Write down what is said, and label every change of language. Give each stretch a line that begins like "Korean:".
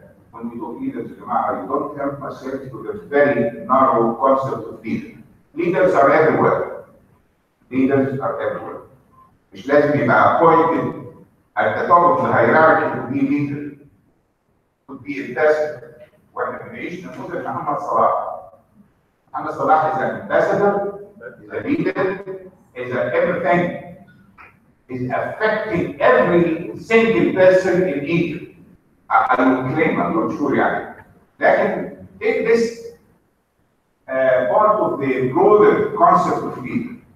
English: When we talk leaders, I don't help myself to the very narrow concept of leader. Leaders are everywhere. Leaders are everywhere.
Arabic: مش لازم يبقى
English: appointed at the top of the hierarchy to be leader. Could be ambassador.
Arabic: واحنا بنعيش نموذج محمد صلاح.
English: محمد صلاح is an ambassador, is a leader, is an everything, is affecting every single person in Egypt. I will claim, I'm not sure يعني.
Arabic: لكن
English: in this part of the broader concept of leader.